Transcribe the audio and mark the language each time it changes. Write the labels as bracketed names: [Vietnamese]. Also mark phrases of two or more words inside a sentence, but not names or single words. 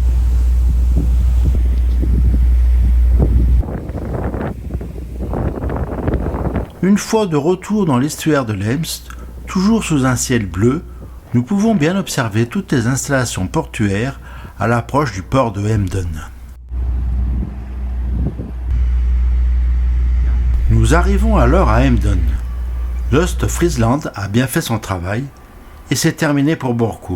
[French] Une fois de retour dans l'estuaire de l'Ems, toujours sous un ciel bleu, nous pouvons bien observer toutes les installations portuaires à l'approche du port de Emden. Nous arrivons alors à Emden. L'Øst-Friesland a bien fait son travail et c'est terminé pour Borkum.